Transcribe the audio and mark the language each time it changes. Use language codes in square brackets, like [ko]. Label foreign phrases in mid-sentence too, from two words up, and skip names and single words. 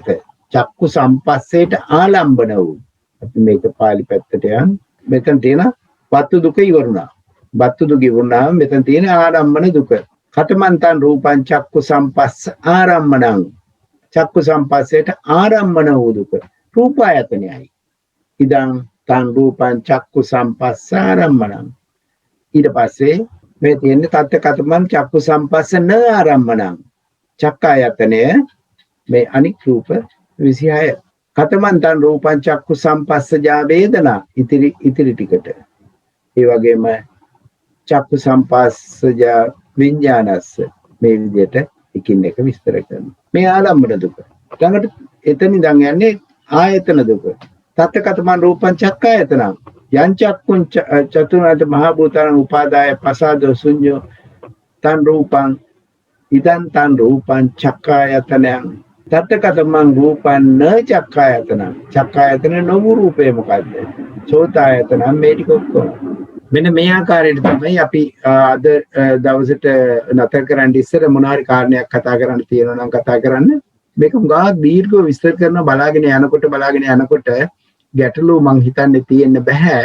[si] චක්කු සම්පස්සේට ආලම්බන වූ. අපි මේක පාලි පැත්තට යන්. මෙතන තියෙන වත්තු දුක ඉවරුණා. වත්තු දුක ඉවරුණාම මෙතන තියෙන ආලම්බන දුක. [pi] කතමන්තං රූපං චක්කු සම්පස්ස ආරම්මණං. [si] චක්කු සම්පස්සේට ආරම්මන වූ දුක. රූපායතනයයි. [pi] ඉදං තං රූපං චක්කු සම්පස්ස ආරම්මණං. [si] ඊට පස්සේ මේ තියෙන්නේ [pi] තත්ත කතමන් චක්කු සම්පස්ස න ආරම්මණං. [si] චක්කායතනය මේ අනික් රූප 26. [pi] කතමන්තං රූපං චක්කු සම්පස්සජා වේදනා [si] ඉතිරි ටිකට. ඒ වගේම [pi] චක්කු සම්පස්සජා විඥානස්ස [si] මේ විදිහට එකින් එක විස්තර කරනවා. මේ ආලම්බන දුක. ළඟට එතන ඉඳන් යන්නේ ආයතන දුක. [pi] තත්ත කතමන් රූපං චක්කායතනං. යං චක්කුං චතුරාර්ය මහ භූතාන උපාදාය පසාද ශුඤ්ඤෝ තන් රූපං ඉදං තන් රූපං චක්කායතනං. තත්ත කතමං රූපං න චක්කායතනං. [si] චක්කායතන නොවු රූපේ මොකද්ද? සෝතායතනං. මේ ටික ඔක්කොම මෙන්න මේ ආකාරයට තමයි අපි අද දවසට නතර කරන්න ඉස්සර මොනාරි කාරණයක් කතා කරන්න තියෙනවා නම් කතා කරන්න. මේක උගා දීර්ඝව විස්තර කරන බලාගෙන යනකොට ගැටලු මං හිතන්නේ තියෙන්න බෑ.